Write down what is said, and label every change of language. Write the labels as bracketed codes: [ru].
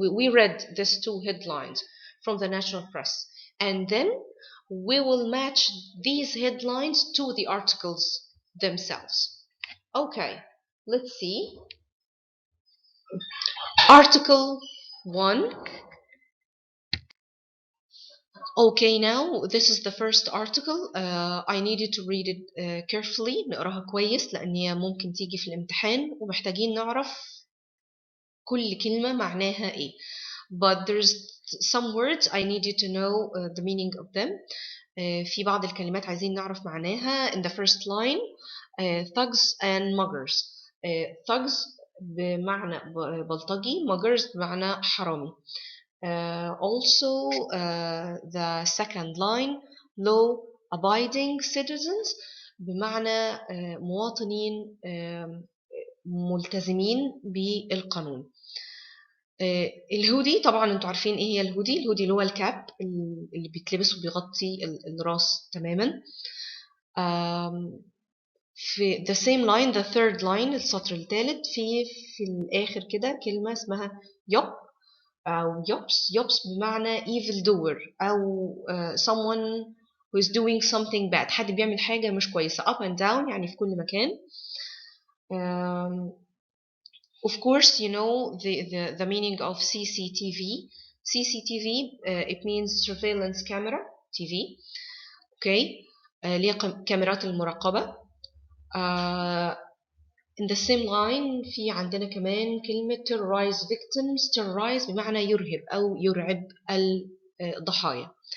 [en] We read these two headlines from the national press, and then we will match these headlines to the articles themselves. Okay, let's see. Article 1. Okay, now this is the first article. I needed to read it carefully. [ar] نقراها كويس لأن ممكن تيجي في الامتحان ومحتاجين نعرف كل كلمة معناها إيه. [en] But there's some words I need you to know the meaning of them. [ar] في بعض الكلمات عايزين نعرف معناها. [en] In the first line, thugs and muggers. Thugs [ar] بمعنى بلطجي، muggers بمعنى حرامي. [en] Also the second line law abiding citizens [ar] بمعنى مواطنين ملتزمين بالقانون. الهودي طبعا انتوا عارفين ايه هي الهودي. الهودي اللي هو الكاب اللي بيتلبس وبيغطي الراس تماما. في [en] the same line the third line [ar] السطر الثالث في الآخر كده كلمة اسمها يوب أو يوبس بمعنى [en] evil doer [ar] أو [en] someone who is doing something bad، [ar] حد بيعمل حاجة مش كويسة. [en] up and down [ar] يعني في كل مكان. [en] Of course you know the meaning of CCTV. CCTV it means surveillance camera TV. okay. [ar] اللي هي كاميرات المراقبة. [en] in the same line [ar] في عندنا كمان كلمة [en] terrorize victims. [ar] terrorize بمعنى يرهب أو يرعب الضحايا.